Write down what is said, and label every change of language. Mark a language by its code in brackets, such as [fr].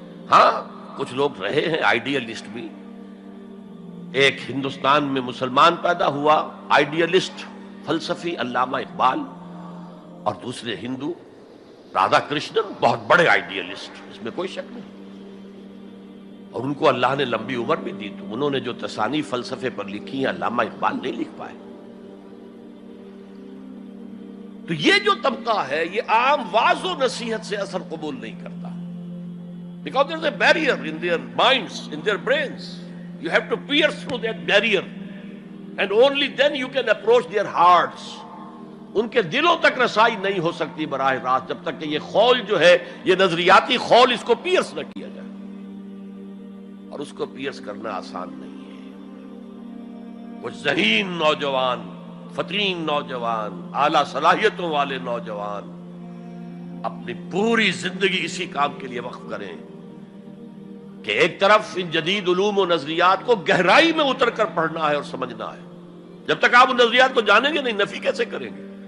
[ur] ہاں، کچھ لوگ رہے ہیں آئیڈیلسٹ بھی. ایک ہندوستان میں مسلمان پیدا ہوا آئیڈیلسٹ فلسفی علامہ اقبال، اور دوسرے ہندو رادھا کرشنن، بہت بڑے آئیڈیلسٹ، اس میں کوئی شک نہیں. اور ان کو اللہ نے لمبی عمر بھی دی، تو انہوں نے جو تصانیف فلسفے پر لکھی ہیں علامہ اقبال نہیں لکھ پائے. تو یہ جو طبقہ ہے یہ عام واعظ و نصیحت سے اثر قبول نہیں کرتا. [en] Because there is a barrier in their minds, in their brains. You have to pierce through that barrier, and only then you can approach their hearts. [ur] ان کے دلوں تک رسائی نہیں ہو سکتی براہ راست جب تک کہ یہ خول جو ہے، یہ نظریاتی خول، اس کو پیئرس نہ کیا جائے. اور اس کو پیئرس کرنا آسان نہیں ہے. کچھ ذہین نوجوان، فطرین نوجوان، اعلیٰ صلاحیتوں والے نوجوان اپنی پوری زندگی اسی کام کے لیے وقف کریں کہ ایک طرف ان جدید علوم و نظریات کو گہرائی میں اتر کر پڑھنا ہے اور سمجھنا ہے. جب تک آپ ان نظریات کو جانیں گے نہیں، نفی کیسے کریں گے؟